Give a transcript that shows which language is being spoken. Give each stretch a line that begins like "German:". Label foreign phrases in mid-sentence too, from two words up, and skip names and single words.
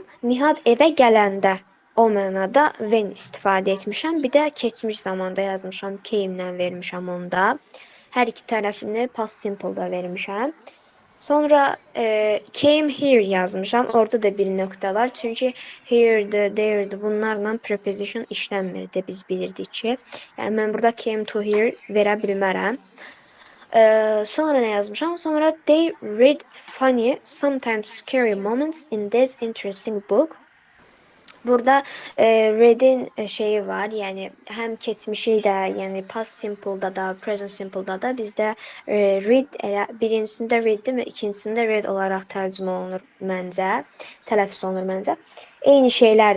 Azerbaijani: Nihad evə gələndə. O mənada when istifadə etmişəm. Bir də keçmiş zamanda yazmışam. Came-lə vermişəm onda. Hər iki tərəfini
English: past simple-
Azerbaijani: da vermişəm. Sonra
English: came here
Azerbaijani: yazmışam. Orada da bir nöqtə var. Çünki here'dir, there'dir bunlarla preposition işlənmirdi. Biz bilirdik ki. Yəni mən burada
English: came to here
Azerbaijani: verə bilmərəm. Sonra nə yazmışam?
English: Sonra they read funny, sometimes scary moments in this interesting book.
Azerbaijani: Burada read'in şeyi var, yəni həm keçmişi də, yəni
English: past simple-
Azerbaijani: da da,
English: present simple-
Azerbaijani: da da bizdə read elə birincisində read-dir, ikincisində read olaraq tərcümə olunur məncə, tələffüz olunur məncə. Eyni şeylərdir.